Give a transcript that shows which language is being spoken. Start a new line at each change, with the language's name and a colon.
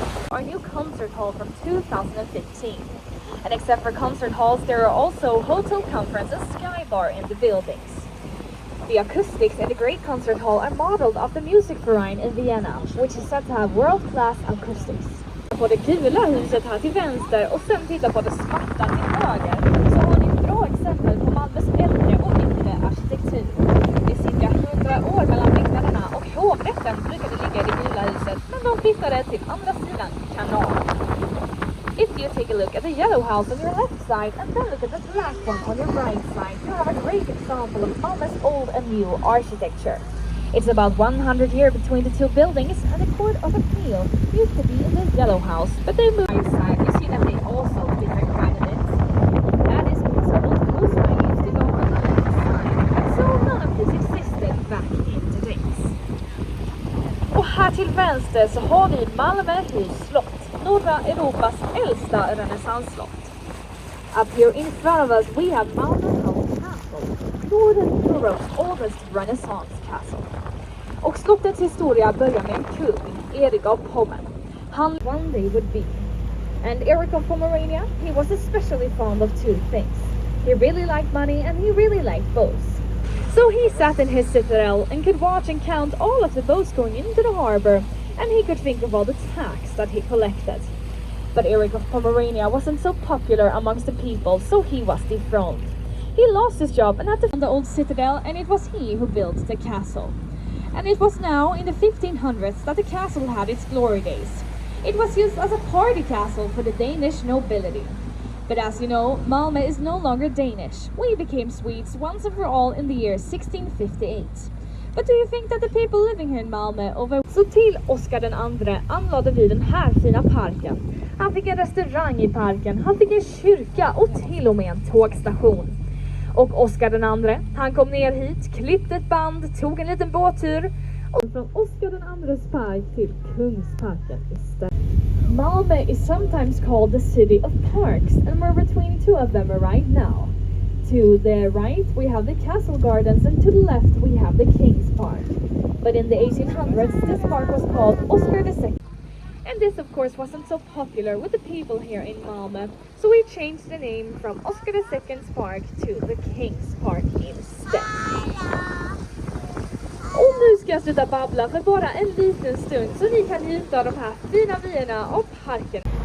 English: Our new concert hall from 2015. And except for concert halls, there are also hotel, conference and sky bar in the buildings. The acoustics in the Great Concert Hall are modeled off the Music Verein in Vienna, which is said to have world-class acoustics.
Swedish: På det gula huset här till vänster och sen titta på det svarta till höger så har ni ett bra exempel på Malmös äldre och yngre arkitektur. Det är cirka 100 år mellan byggnaderna och hovrätten brukade ligga i det gula huset, men de flyttade till andra sidan Canal.
English: If you take a look at the yellow house on your left side and then look at the black one on your right side, you have a great example of Malmö's old and new architecture. It's about 100 years between the two buildings, and the Court of Appeal used to be in the yellow house, but they moved right side. You see that they also different candidates. That is because the old coastline used to go on the left side, so none of this existed back in the days.
Swedish: Och här till vänster så har vi Malmöhus slott, norra Europas äldsta renässansslott.
English: Up here in front of us we have Malmöhus Castle, northern Europe's oldest Renaissance castle.
Swedish: Och slottets historia börjar med en kung, Erik av Pommern.
English: Han one day would be. And Erik of Pomerania, he was especially fond of two things. He really liked money and he really liked boats. So he sat in his citadel and could watch and count all of the boats going into the harbor, and he could think of all the tax that he collected. But Erik of Pomerania wasn't so popular amongst the people, so he was dethroned. He lost his job and had to find the old citadel, and it was he who built the castle. And it was now in the 1500s that the castle had its glory days. It was used as a party castle for the Danish nobility. But as you know, Malmö is no longer Danish. We became Swedes once and for all in the year 1658. But do you think that the people living here in Malmö over...
Swedish: Så till Oscar den andre anlade vi den här fina parken. Han fick en restaurang i parken, han fick en kyrka och till och med en tågstation. Och Oscar den andre, han kom ner hit, klippte ett band, tog en liten båttur. Och från Oscar den andres park till Kungsparken istället.
English: Malmö is sometimes called the city of parks, and we're between two of them right now. To the right we have the castle gardens, and to the left we have the King's Park. But in the 1800s this park was called Oscar II. And this of course wasn't so popular with the people here in Malmö, so we changed the name from Oscar II's Park to the King's Park instead.
Swedish: Och nu ska jag sluta babbla för bara en liten stund så ni kan njuta av de här fina vyerna av parken.